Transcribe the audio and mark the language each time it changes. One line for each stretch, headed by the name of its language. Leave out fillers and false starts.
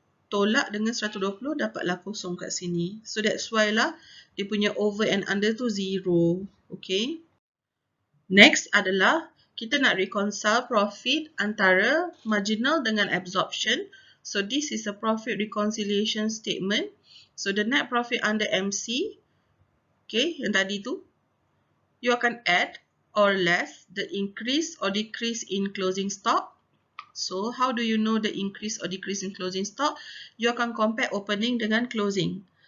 Malay: Tolak dengan 120, dapatlah kosong kat sini.
English: So that's why
Malay: lah dia punya
English: over and under
Malay: tu
English: 0. Okay. Next
Malay: adalah kita nak
English: reconcile profit
Malay: antara marginal dengan absorption.
English: So this is a profit reconciliation statement. So the net profit under MC, okay,
Malay: yang tadi tu,
English: you
Malay: akan
English: add or less the increase or decrease in closing stock. So, how do you know the increase or decrease in closing stock? You
Malay: akan
English: compare opening
Malay: dengan
English: closing.